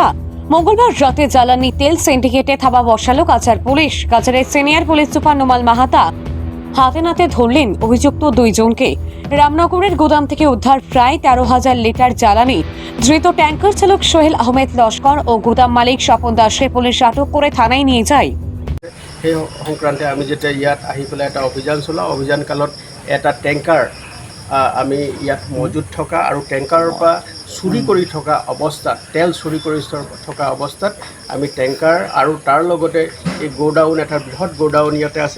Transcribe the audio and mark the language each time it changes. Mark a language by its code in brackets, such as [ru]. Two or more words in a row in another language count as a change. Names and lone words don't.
[bn] মঙ্গলবার রাতে জ্বালানি তেল সিন্ডিকেটে থাবা বসালো কাছাড় পুলিশ। কাছাড়ের সিনিয়র পুলিশ সুপার নোমাল মাহাতা হাতে নাতে ধরলেন অভিযুক্ত দুইজনকে। রামনগরের গোদাম থেকে উদ্ধার প্রায় 13,000 লিটার জ্বালানি। ধৃত ট্যাঙ্কার চালক সোহেল আহমেদ লস্কর ও গোদাম মালিক স্বপন দাসকে পুলিশ আটক করে থানায় নিয়ে যায়। [as] সেই সংক্ৰান্তে আমি যেতিয়া ইয়াত আহি পেলাই এটা অভিযান চলাওঁ, অভিযান কালত এটা টেংকাৰ আমি ইয়াত মজুত থকা আৰু টেংকাৰৰ পৰা চুৰি কৰি থকা অৱস্থাত, তেল চুৰি কৰি থকা অৱস্থাত আমি টেংকাৰ আৰু তাৰ লগতে এই গোডাউন, এটা বৃহৎ গোডাউন ইয়াতে আছে।